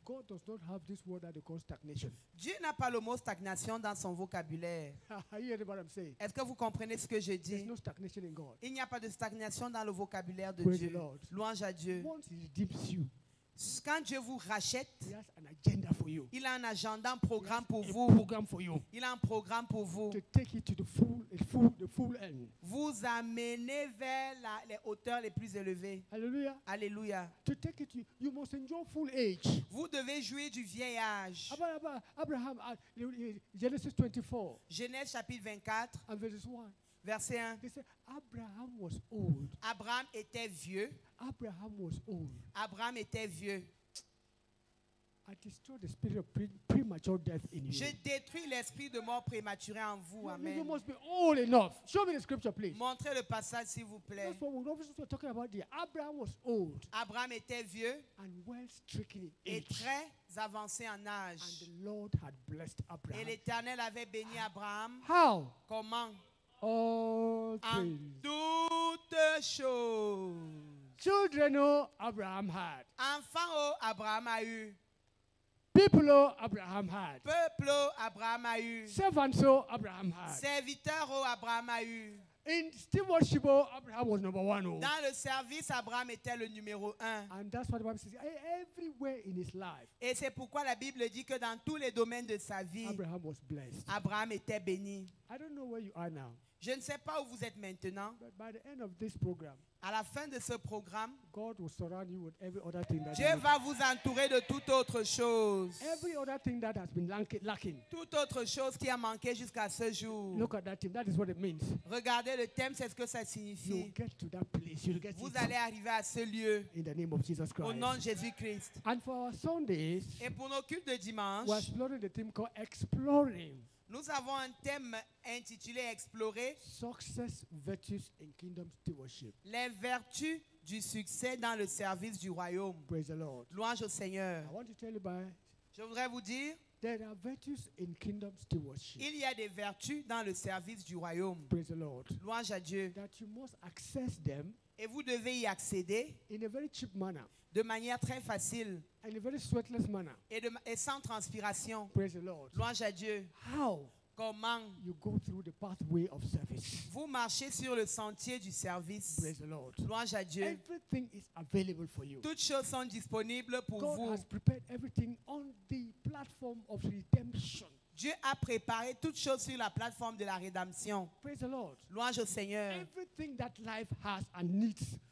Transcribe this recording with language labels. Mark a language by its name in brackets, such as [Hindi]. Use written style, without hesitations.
[English] God does not have this word that they call stagnation. [French] Dieu n'a pas le mot stagnation dans son vocabulaire. [English] Are you hearing what I'm saying? [French] Est-ce que vous comprenez ce que je [English] There's [French] dis? [English] no stagnation in God. [French] Il n'y a pas de stagnation dans le vocabulaire de [English] Praise [French] Dieu. [English] the Lord. [French] Louange à Dieu. [English] Once He redeems you, [French] Quand Dieu vous rachète, [English] He has an agenda for you. [French] il a un agenda, un programme pour vous. [English] Program for you. [French] Il a un programme pour vous. [English] To take it to the full end. [French] Vous amener vers les hauteurs les plus élevées. [English] Hallelujah. [French] Alléluia. [English] To take it, you must enjoy full age. [French] Vous devez jouir du vieil âge. [English] Abraham, Genesis 24. [French] Genèse chapitre 24. [English] And verses 1. [French] Verset 1. [English] They say Abraham was old. [French] Abraham était vieux. [English] Abraham was old. [French] Abraham était vieux. [English] I destroy the spirit of premature death in you. [French] Je détruis l'esprit de mort prématurée en vous. [English] Amen. You must be old enough. Show me the scripture, please. [French] Montrez le passage, s'il vous plaît. [English] That's what we're talking about there. Abraham was old. [French] Abraham était vieux. [English] And well stricken in [French] et [English] age. [French] très avancé en âge. [English] And the Lord had blessed Abraham. [French] Et l'Éternel avait béni Abraham. [English] How? [French] Comment? [English] All [French] en [English] things. [French] Toutes choses. [English] Children, oh, Abraham had. [French] Enfants, oh, Abraham a eu. [English] People, oh, Abraham had. [French] Peuple, oh, Abraham a eu. [English] Servants, oh, Abraham had. [French] Serviteurs, oh, Abraham a eu. [English] In stewardship, oh, Abraham was number one. Oh. [French] Dans le service, Abraham était le numéro 1. [English] And that's what the Bible says. Everywhere in his life. [French] Et c'est pourquoi la Bible dit que dans tous les domaines de sa vie, [English] Abraham was blessed. [French] Abraham était béni. [English] I don't know where you are now. [French] Je ne sais pas où vous êtes maintenant. [English] But by the end of this program, [French] à la fin de ce programme, [English] God will surround you with every other thing that [French] Dieu va vous entourer de toute autre chose. [English] Every other thing that has been lacking. [French] Toute autre chose qui a manqué jusqu'à ce jour. [English] Look at that thing. That is what it means. [French] Regardez le thème, c'est ce que ça signifie. [English] You'll get to that place. You'll get [French] vous allez arriver à ce lieu. [English] In the name of Jesus Christ. [French] Au nom de Jésus-Christ. [English] And for our Sundays, [French] et pour nos cultes de dimanche, [English] we're exploring the theme called Exploring. [French] Nous avons un thème intitulé Explorer. [English] Success, virtues in kingdom stewardship. [French] Les vertus du succès dans le service du royaume. [English] Praise the Lord. [French] Louange au Seigneur. [English] I want to tell you by, [French] je voudrais vous dire, [English] there are virtues in kingdom stewardship. [French] Il y a des vertus dans le service du royaume. [English] Praise the Lord. [French] Louange à Dieu. [English] That you must access them. [French] Et vous devez y accéder. [English] In a very cheap manner. [French] De manière très facile. [English] In a very sweatless manner. [French] Et sans transpiration. [English] Praise the Lord. [French] Louange à Dieu. [English] How? [French] Comment? [English] You go through the pathway of service. [French] Vous marchez sur le sentier du service. [English] Praise the Lord. [French] Louange à Dieu. [English] Everything is available for you. [French] Toutes choses sont disponibles pour [English] God [French] vous. [English] has prepared everything on the platform of redemption. [French] Dieu a préparé toutes choses sur la plateforme de la rédemption. [English] Praise the Lord. [French] Louange au Seigneur. [English] Everything that life has and needs.